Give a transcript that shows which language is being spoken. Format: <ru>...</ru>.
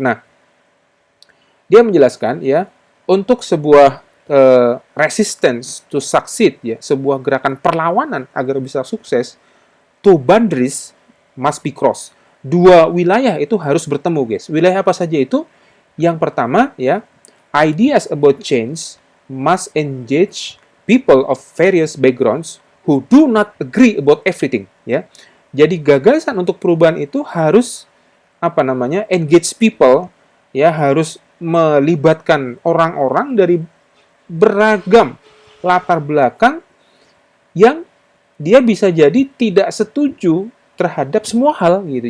<id>Nah, dia menjelaskan ya, untuk sebuah</id> <en>resistance to succeed</en> <id>ya, sebuah gerakan perlawanan agar bisa sukses,</id> <en>two boundaries must be crossed.</en> <id>Dua wilayah itu harus bertemu guys. Wilayah apa saja itu? Yang pertama ya,</id> <en>ideas about change must engage people of various backgrounds who do not agree about everything ya.</en> <id>Jadi gagasan untuk perubahan itu harus</id> <en>engage people</en> <id>ya, harus melibatkan orang-orang dari beragam latar belakang yang dia bisa jadi tidak setuju terhadap semua hal gitu.</id>